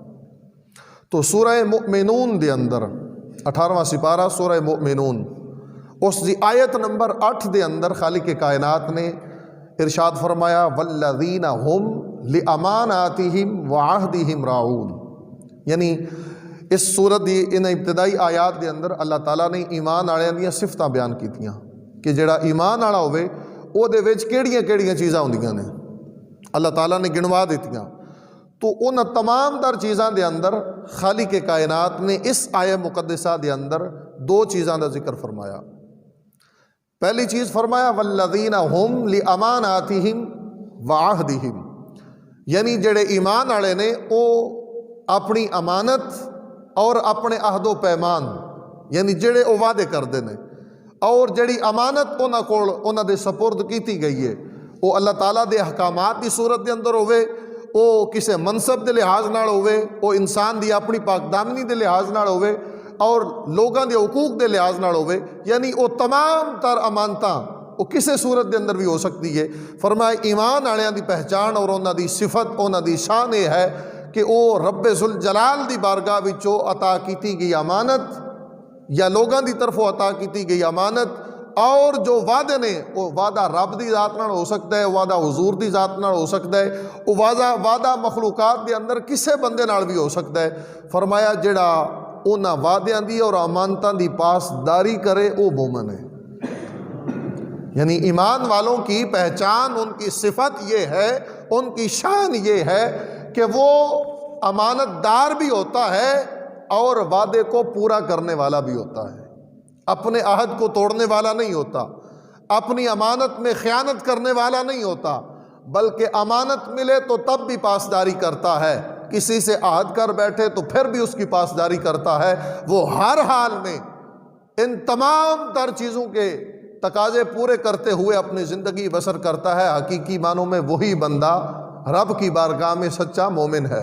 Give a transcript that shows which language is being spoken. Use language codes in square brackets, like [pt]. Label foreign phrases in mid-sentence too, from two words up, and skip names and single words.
[pa] تو سورہ مؤمنون دے اندر 18واں سپارہ سورہ مؤمنون اس دی آیت نمبر 8 دے اندر خالق کائنات نے ارشاد فرمایا [ar] والذین ہم لاماناتہم وعہدہم راعون، [pa] یعنی اس سورت دی ان ابتدائی آیات دے اندر اللہ تعالیٰ نے ایمان والوں دیاں صفتاں بیان کیتیاں کہ جڑا ایمان والا ہوئے او دے وچ کیڑیاں کیڑیاں چیزاں ہوندیاں نے اللہ تعالیٰ نے گنوا دیتیاں۔ تو ان تمام تر چیزاں دے اندر خالق کائنات نے اس آیہ مقدسہ دے اندر دو چیزاں دا ذکر فرمایا۔ پہلی چیز فرمایا [ar] والذین ہم لاماناتہم وعہدہم، [pa] یعنی جڑے ایمان والے نے او اپنی امانت اور اپنے عہد و پیمان یعنی جڑے او وعدے کردے نے اور جڑی امانت انہاں کول انہاں دے سپرد کیتی گئی ہے وہ اللہ تعالیٰ دے احکامات دی صورت دے اندر ہوئے، وہ کسی منصب دے لحاظ نال ہوئے، وہ انسان دی اپنی پاک دامنی دے لحاظ نال ہوئے اور لوگاں دے حقوق دے لحاظ نال ہوئے، یعنی وہ تمام تر امانتاں وہ کسی صورت دے اندر بھی ہو سکتی ہے۔ فرمایا ایمان والوں دی پہچان اور انہاں دی صفت انہاں دی شان یہ ہے کہ وہ رب ذوالجلال دی بارگاہ وچوں عطا کیتی گئی امانت یا لوگاں دی طرفوں عطا کیتی گئی امانت اور جو وعدے نے وہ وعدہ رب دی ذات نال ہو سکتا ہے، وعدہ حضور دی ذات نال ہو سکتا ہے، وہ وعدہ مخلوقات دے اندر کسے بندے نال بھی ہو سکتا ہے۔ فرمایا جڑا انہاں وعدیاں دی اور امانتاں دی پاسداری کرے وہ مومن ہے۔ [ur] یعنی ایمان والوں کی پہچان، ان کی صفت یہ ہے، ان کی شان یہ ہے کہ وہ امانت دار بھی ہوتا ہے اور وعدے کو پورا کرنے والا بھی ہوتا ہے، اپنے عہد کو توڑنے والا نہیں ہوتا، اپنی امانت میں خیانت کرنے والا نہیں ہوتا، بلکہ امانت ملے تو تب بھی پاسداری کرتا ہے کسی سے عہد کر بیٹھے تو پھر بھی اس کی پاسداری کرتا ہے، وہ ہر حال میں ان تمام تر چیزوں کے تقاضے پورے کرتے ہوئے اپنی زندگی بسر کرتا ہے، حقیقی معنوں میں وہی بندہ رب کی بارگاہ میں سچا مومن ہے۔